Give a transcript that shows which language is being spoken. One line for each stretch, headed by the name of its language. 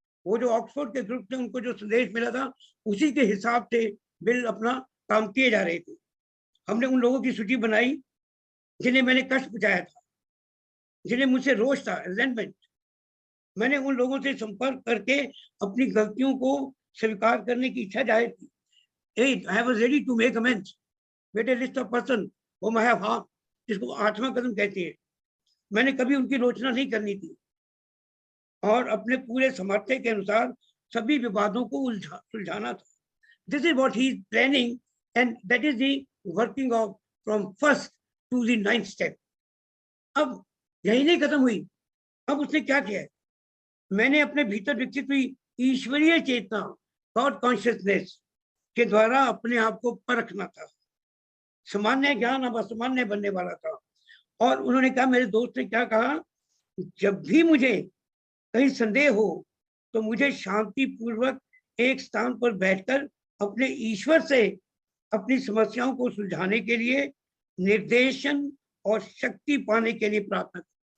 Hindi: वो जो ऑक्सफोर्ड के ग्रुप ने उनको जो संदेश मिला था उसी के हिसाब से बिल अपना काम किए जा रहे थे। हमने उन लोगों की सूची बनाई जिन्हें मैंने कष्ट पहुंचाया था, जिन्हें मुझसे रोष था, रिजेंटमेंट। मैंने उन लोगों से संपर्क करके अपनी गलतियों को स्वीकार करने की इच्छा जाहिर की।
English: I was ready to make amends with a list of person whom I have harmed,
Hindi: जिसको 8वां कदम कहते हैं। मैंने कभी उनकी आलोचना नहीं करनी थी और अपने पूरे सामर्थ्य के अनुसार सभी विवादों को सुलझाना था।
English: This is what he is planning and that is the working of from first to the 9th step।
Hindi: अब यही नहीं खत्म हुई। अब उसने क्या किया है, मैंने अपने भीतर विकसित हुई ईश्वरीय चेतना, गॉड कॉन्शियसनेस के द्वारा अपने आप को परखना था। सामान्य ज्ञान अब असामान्य बनने वाला था। और उन्होंने कहा, मेरे दोस्त ने क्या कहा, जब भी मुझे कहीं संदेह हो तो मुझे शांति पूर्वक एक स्थान पर बैठकर अपने ईश्वर से अपनी समस्याओं को सुलझाने के लिए निर्देशन और शक्ति पाने के लिए प्रार्थना करें।